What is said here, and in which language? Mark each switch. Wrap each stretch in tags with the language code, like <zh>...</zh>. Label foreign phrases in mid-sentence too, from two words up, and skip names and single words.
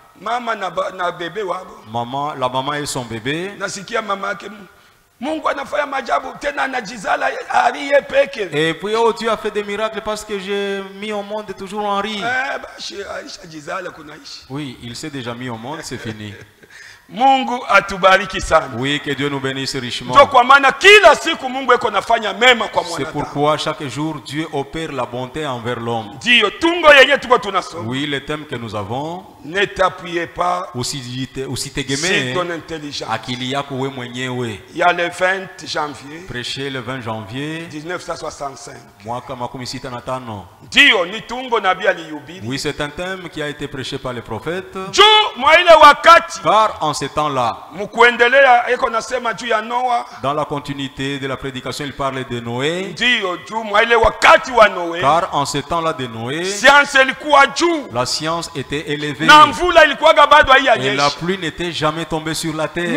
<fr>Maman, la maman et son bébé. Et puis oh, Dieu a fait des miracles parce que j'ai mis au monde toujours en rire. Oui, il s'est déjà mis au monde, c'est fini.</fr> <sw>Mungu atubariki sana.</sw> <fr>Oui, que Dieu nous bénisse richement.</fr> <sw>Ndio kwa maana kila siku Mungu eko nafanya mema kwa mwanadamu.</sw> <fr>C'est pourquoi chaque jour Dieu opère la bonté envers l'homme.</fr> <sw>Ndio tungo yenye tuko tunasoma.</sw> <fr>Oui, le thème que nous avons. Ne t'appuyez pas</fr> <sw>usitegemee</sw> <fr>ton intelligence.</fr> <sw>Akili yako wewe mwenyewe.</sw> <fr>Il y a le 20 janvier. Prêché le 20 janvier 1965.</fr> <sw>Mwaka 65. Ndio ni tungo nabii alihubiri.</sw> <fr>Oui, c'est un thème qui a été prêché par les prophètes.</fr> <sw>Juu mwa ile wakati.</sw> <fr>Car en ce temps-là, dans la continuité de la prédication, il parle de Noé. Car en ce temps-là de Noé, la science était élevée et la pluie n'était jamais tombée sur la terre.</fr>